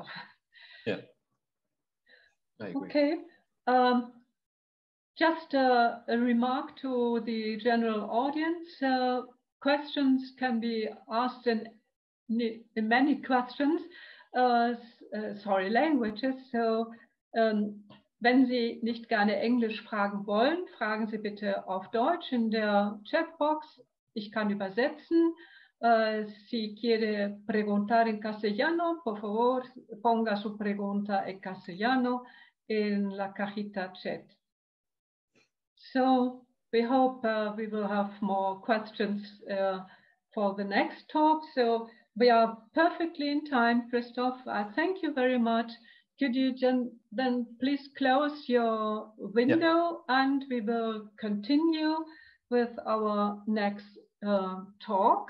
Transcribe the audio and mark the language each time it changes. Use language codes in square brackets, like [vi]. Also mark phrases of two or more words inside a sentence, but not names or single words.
[en] Yeah. I agree. Okay. Just a remark to the general audience. Questions can be asked in many questions, languages. So, [de] wenn Sie nicht gerne Englisch fragen wollen, fragen Sie bitte auf Deutsch in der Chatbox. Ich kann übersetzen. [es] Si quiere preguntar en castellano, por favor, ponga su pregunta en castellano en la cajita chat. [en] So we hope we will have more questions for the next talk. So we are perfectly in time, Christoph. I thank you very much. Could you then please close your window, and we will continue with our next talk.